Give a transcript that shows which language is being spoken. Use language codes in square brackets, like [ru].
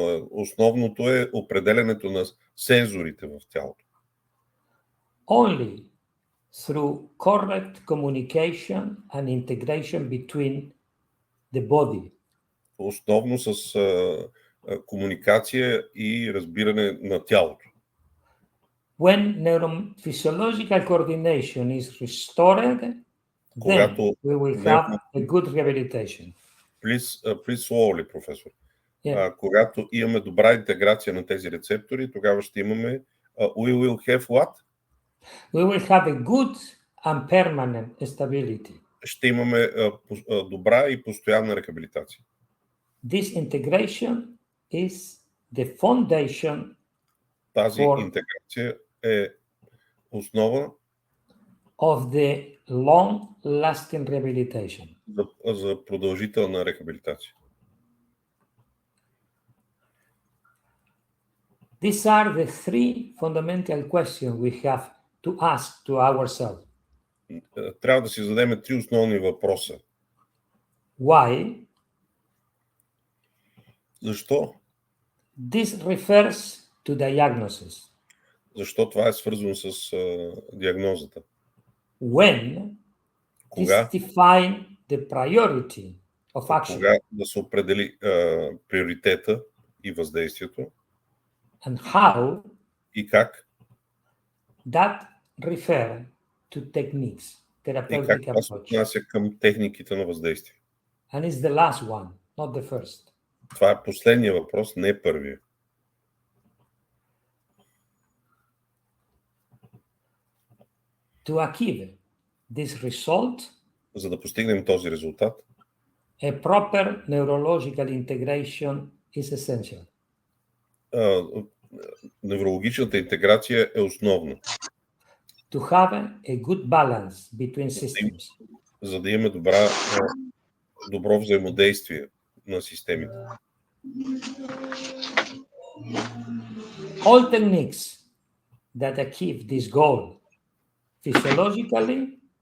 [bg] Основното е определенето на сензорите в тялото. [en] Only through correct communication and integration between the body. [bg] Основно с комуникация и разбиране на тялото. [en] When neurophysiological coordination is restored, then we will have a good rehabilitation. Please slowly, професор. [bg] Когато имаме добра интеграция на тези рецептори, тогава ще имаме [en] we will have what? We will have a good and permanent stability. [bg] Ще имаме добра и постоянна рехабилитация. [en] This integration is the foundation. [bg] Тази интеграция е основа [en] of the long-lasting rehabilitation. [bg] За продължителна рехабилитация. [en] These are the three fundamental questions we have to ask to ourselves. [bg] Трябва да си зададем три основни въпроса. [en] Why? [bg] Защо? [en] This refers to diagnosis. [bg] Защо това е свързано с диагнозата? [en] When? [bg] Кога? [en] This define the priority of action. [bg] Кога да се определи приоритета и въздействието? [en] And how? [bg] И как? [en] That refer to techniques, therapeutic [bg] и как това се отнася към техниките на въздействие? [en] And it's the last one, not the first. [bg] Това е последния въпрос, не първия. [en] To achieve this result, [bg] за да постигнем този резултат, [en] a proper neurological integration is essential. [bg] Неврологичната интеграция е основна. [en] To have a good balance between systems. [bg] За да имаме добро взаимодействие на системите. [en] All techniques that achieve this goal physiologically,